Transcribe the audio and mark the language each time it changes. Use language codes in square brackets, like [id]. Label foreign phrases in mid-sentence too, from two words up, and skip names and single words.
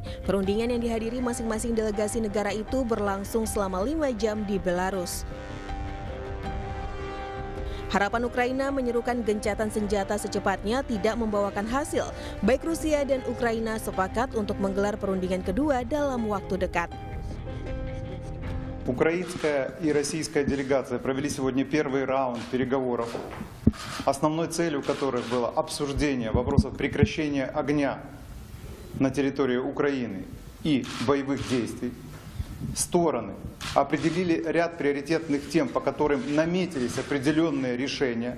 [id] Perundingan yang dihadiri masing-masing delegasi negara itu berlangsung selama 5 jam di Belarus. Harapan Ukraina menyerukan gencatan senjata secepatnya tidak membawakan hasil. Baik Rusia dan Ukraina sepakat untuk menggelar perundingan kedua dalam waktu dekat. [ru] Украинская и российская делегация провели сегодня первый раунд переговоров, основной целью которых было обсуждение вопросов прекращения огня на территории Украины и боевых действий. Стороны определили ряд приоритетных тем, по которым наметились определенные решения.